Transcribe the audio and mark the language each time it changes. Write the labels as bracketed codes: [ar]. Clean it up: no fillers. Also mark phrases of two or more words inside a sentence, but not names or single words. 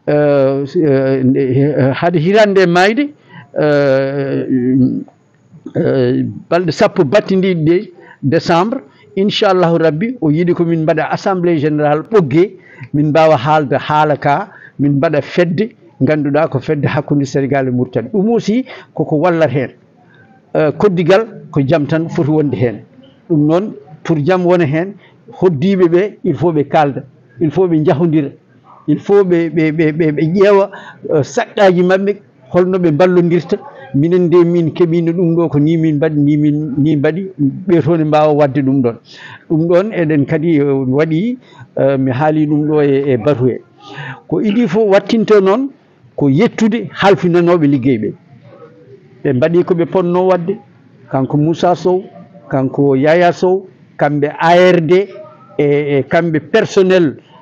[ff] hade hirande mayde balɗe sappo battidiɗe ɗe décembre [ar] إن شاء الله ربي [ff] o yiiɗi ko min mbaɗa [fr] assemblée générale [ff] ɓoggue min mbawa haalde haala ka min mbaɗa fedde ganduɗa ko fedde hakkude Sénégal e Mauritanie ɗum aussi koko wallat hen koddigal ko jaam tan foti wonde hen ɗum noon pour jaam wona hen hoddiɓe ɓe il faut ɓe kalda [fr] il faut [ff] ɓe jahodira [fr] il faut [ff] ɓe ƴeewa saqqaji mabɓe holno ɓe ballodirta minen de min keeɓino ɗum ɗo ko ni min mbaɗi ni mbaɗi ɓe toon mbawa wadde ɗum ɗon ɗum ɗon eɗen kadi waɗi mi haali ɗum ɗo e batu he ko idi fof wattinto noon ko yettude halfinanoɓe ligguey ɓe mbaɗi koɓe ponno wadde kanko Moussa Sow kanko Yaya Sow kamɓe ARD e kamɓe personnel